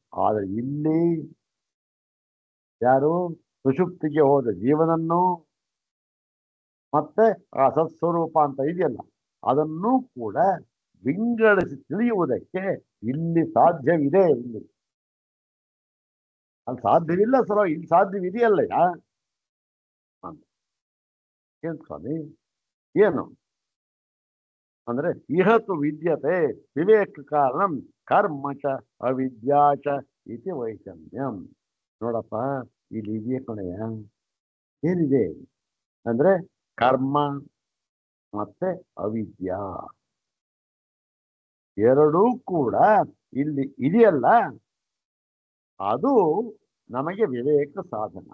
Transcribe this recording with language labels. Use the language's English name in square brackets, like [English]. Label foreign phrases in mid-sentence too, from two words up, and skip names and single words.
[Kannada] ಆದರೆ ಇಲ್ಲಿ ಯಾರು ಸುಷುಪ್ತಿಗೆ ಹೋದ ಜೀವನನ್ನು ಮತ್ತೆ ಆ ಸತ್ಸ್ವರೂಪ ಅಂತ ಇದೆಯಲ್ಲ, ಅದನ್ನೂ ಕೂಡ ವಿಂಗಡಿಸಿ ತಿಳಿಯುವುದಕ್ಕೆ ಇಲ್ಲಿ ಸಾಧ್ಯವಿದೆ. ಇಲ್ಲಿ ಅಲ್ಲಿ ಸಾಧ್ಯವಿಲ್ಲ ಸರ್, ಇಲ್ಲಿ ಸಾಧ್ಯವಿದೆಯಲ್ಲ. ಏನ್ ಸ್ವಾಮಿ, ಏನು ಅಂದ್ರೆ [Sanskrit] ಇಹತು ವಿದ್ಯತೆ ವಿವೇಕ ಕಾರಣಂ ಕರ್ಮ ಚ ಅವಿದ್ಯಾ ಚ ಇತಿ ವೈಷಮ್ಯಂ. [Kannada] ನೋಡಪ್ಪ, ಇಲ್ಲಿ ಇದೆಯೇ ಕಣಯ್ಯ, ಏನಿದೆ ಅಂದ್ರೆ ಕರ್ಮ ಮತ್ತೆ ಅವಿದ್ಯಾ ಎರಡೂ ಕೂಡ ಇಲ್ಲಿ ಇದೆಯಲ್ಲ, ಅದು ನಮಗೆ ವಿವೇಕ ಸಾಧನ.